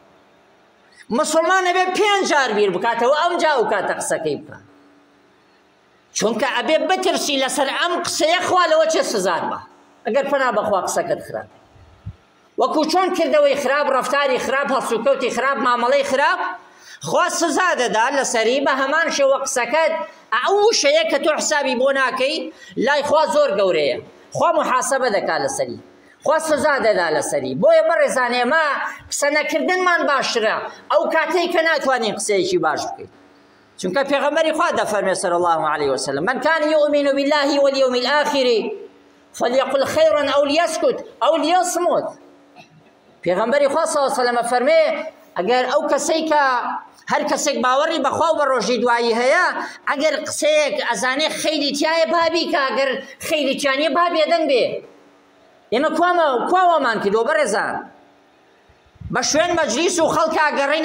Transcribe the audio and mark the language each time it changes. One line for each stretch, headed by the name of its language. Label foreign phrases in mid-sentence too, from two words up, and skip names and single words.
Central Kurdish: مسلمان ئەبێ 5 جار بیر بکاتەوە ئەمجا ئەو کاتە قسەکەی بکە چونکە ئەبێ بترسی لەسەر ئەم قسەیە خوا لەوە چێ سزات بە ئەگەر پەنا بەخوا قسەکەت خراپ وەکو چۆن کردەوەی خراپ ڕەفتاری خراپ هەڵسوکەوتی خراپ مامەڵەی خراپ خوا سزا دەدا لەسەری بە هەمان شێوە قسەکەت ئەو شەیە کە تۆ حسابی بۆ ناکەی لای خوا زۆر گەورەیە خوا محاسەبە دەکات لەسەری خوا سزا دەدا لەسەری بۆیە بەڕێزان ئێمە قسە نەکردنمان باشترە ئەو کاتەی کە ناتوانین قسەیەکی باش بکەین چونکە پێغەمبەری خوا دەفەرمێ
Arabic: صلی الله عليه وسلم من كان يؤمن بالله واليوم الآخر فليقل خيرا أو ليسكت أو ليصمت
Central Kurdish: پێغەمبەری خوا
Arabic: صلی الله عليه وسلم
Central Kurdish: فەرمێ ئەگەر ئەو کەسەی کە هەر کەسێک باوەڕی بەخوا و بە ڕۆژی دوایی هەیە ئەگەر قسەیەک ئەزانێ خەیری تایە بابی کە ئەگەر خەیری تیانە با بێدەنگ بێ ئێمە کواوەمان کردووە بەڕێزان بە شوێن مەجلیس و خەڵکا گەڕین